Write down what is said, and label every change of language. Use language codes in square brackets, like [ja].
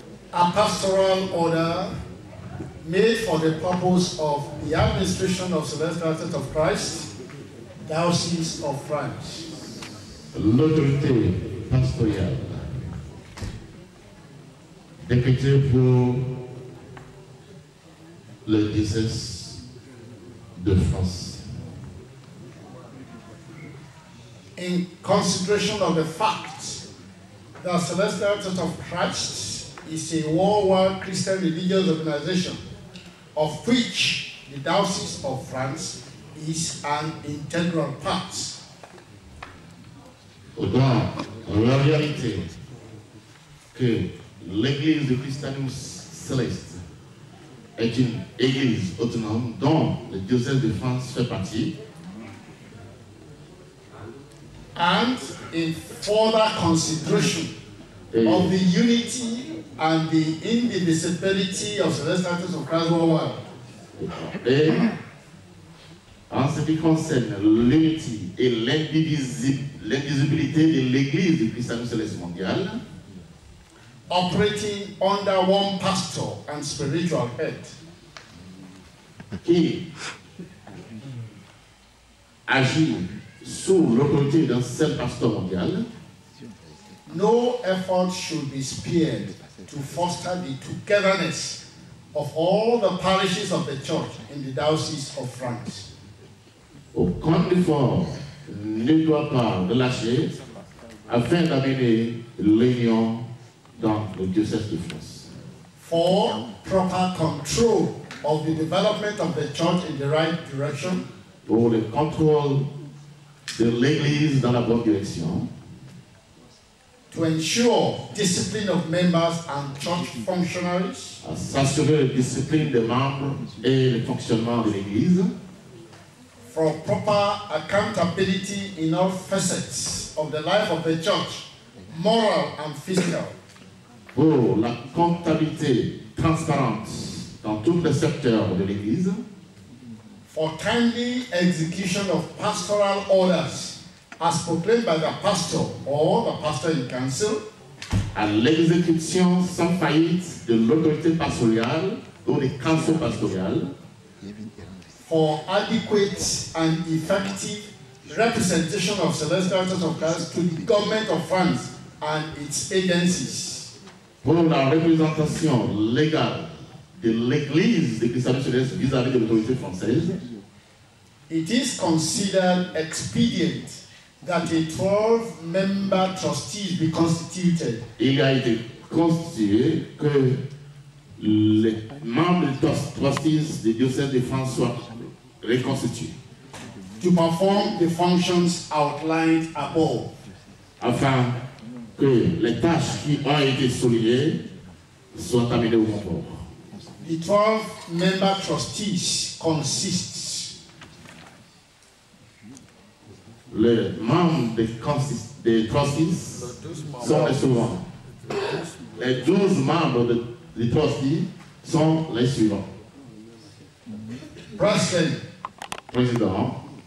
[en] A pastoral order made for the purpose of the administration of Celestial Church of Christ, Diocese of France. [fr] L'autorité pastorale décrétée pour le diocèse de France. [en] In consideration of the fact that Celestial Church of Christ is a worldwide Christian religious organization, of which the Diocese of France is an integral part. [fr] Dans la réalité que l'Église du christianisme céleste est une église autonome dont le diocèse de France fait partie, [en] and in further consideration of the unity and the indivisibility of Celestial Church of Christ worldwide, [fr] et en ce qui concerne l'unité et l'indivisibilité de l'Église du christianisme céleste mondial, [en] operating under one pastor and spiritual head, [fr] qui agit sous l'autorité d'un seul pasteur mondial, [en] no effort should be spared to foster the togetherness of all the parishes of the church in the Diocese of France. [fr] aucun effort ne doit pas relâcher afin d'amener l'union dans le diocèse de France. [en] For proper control of the development of the church in the right direction, [fr] Pour le contrôle de l'Église dans la bonne direction, [en] to ensure discipline of members and church functionaries, [fr] à s'assurer la discipline des membres et le fonctionnement de l'Église, [en] for proper accountability in all facets of the life of the church, moral and physical, [fr] pour la comptabilité transparente dans tous les secteurs de l'Église, [en] for timely execution of pastoral orders as proclaimed by the pastor or the pastor in council, [fr] à l'exécution sans faillite de l'autorité pastorale ou des councils pastorales, [en] for adequate and effective representation of Celestial Church of Christ to the government of France and its agencies, [fr] pour la représentation légale de l'Église de christianisme céleste vis-à-vis de l'autorité française, [en] it is considered expedient that a 12-member trustees be constituted [fr] il a été constitué que les membres des trustees du diocèse de France soient reconstitués [en] to perform the functions outlined above. [fr] afin que les tâches qui ont été soulignées soient amenées au bon port. [en] The 12-member trustees consists [fr] Les membres des trustees sont les suivants. Les 12 membres des trustees sont les suivants. [en] President, [fr] Président,